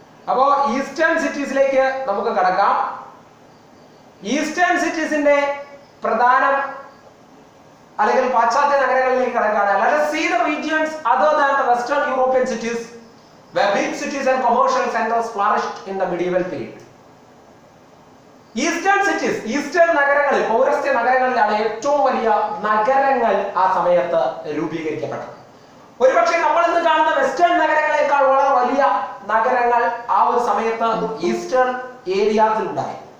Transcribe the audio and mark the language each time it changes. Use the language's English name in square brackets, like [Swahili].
[Malayalam] അപ്പോ ഈസ്റ്റേൺ സിറ്റീസിലേക്ക് നമുക്ക് കടക്കാം. ഈസ്റ്റേൺ സിറ്റീസിന്റെ പ്രധാനം അല്ലെങ്കിൽ പാശ്ചാത്യ നഗരങ്ങളിലേക്ക് കടക്കാണ്. [English] Let us see the regions other than the Western European cities where big cities and commercial centers flourished in the medieval period. [Malayalam] Eastern cities, eastern നഗരങ്ങളിൽ, പൗരസ്ത്യ നഗരങ്ങളിലാണ് ഏറ്റവും വലിയ നഗരങ്ങൾ ആ സമയത്ത് രൂപീകരിക്കപ്പെട്ടത്. ഒരുപക്ഷെ നമ്മൾ ഇന്ന് കാണുന്ന വെസ്റ്റേൺ നഗരങ്ങളെക്കാൾ വളരെ വലിയ നഗരങ്ങൾ ആ ഒരു സമയത്ത് ഈസ്റ്റേൺ ഏരിയാസിൽ ഉണ്ടായി.